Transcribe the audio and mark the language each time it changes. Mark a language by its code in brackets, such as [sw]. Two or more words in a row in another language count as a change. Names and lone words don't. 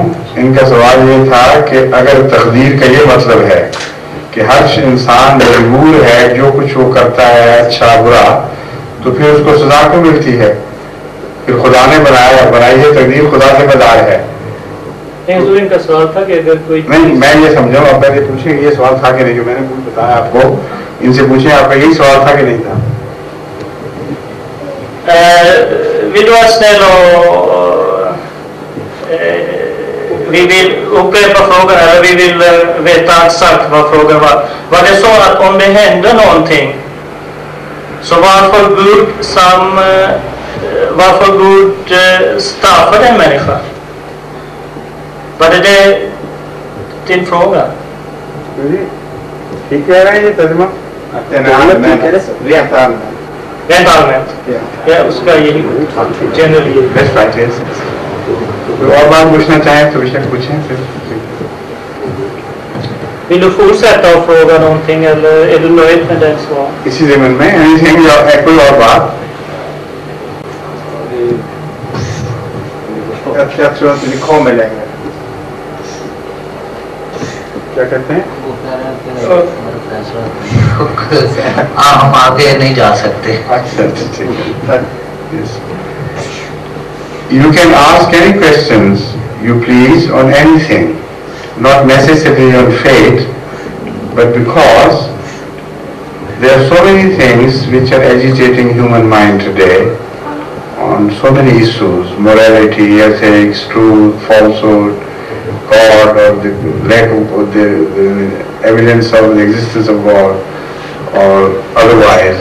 [hi] इनका सवाल ये था कि अगर तकदीर का ये मतलब है कि हर इंसान मजबूर है, जो कुछ वो करता है अच्छा बुरा, तो फिर उसको सजा क्यों मिलती है? फिर खुदा ने बनाई है तकदीर, खुदा जिम्मेदार है। तो इनका सवाल था कि अगर कोई नहीं, मैं ये समझा, आप पहले पूछे ये सवाल था कि नहीं, जो मैंने बताया आपको, इनसे पूछे आपका यही सवाल था कि नहीं था? [sv] Vill du vara snäll och vi vill upprepa frågan, eller vi vill veta exakt vad frågan var. Var det så att om det hände någonting så varför Gud straffade en människa? Var det din fråga? [hi] ठीक कह रहे हैं ये तर्जुमा [sv] Rent allmänt? Ja, [hi] उसका यही जनरली [en] best practice. [hi] और बात पूछना चाहें तो विषय पूछें फिर। [sv] Vill du fortsätta att fråga någonting eller är du nöjd med den svar? [hi] इसी ज़मीन में कोई और बात? [sv] Jag tror att vi kommer längre. [hi] क्या कहते हैं? हम आगे नहीं जा सकते। अच्छा ठीक है। [en] You can ask any questions you please on anything, not necessarily on fate, but because there are so many things which are agitating human mind today on so many issues: morality, ethics, truth, falsehood, God, or the lack of the evidence of the existence of God, or otherwise.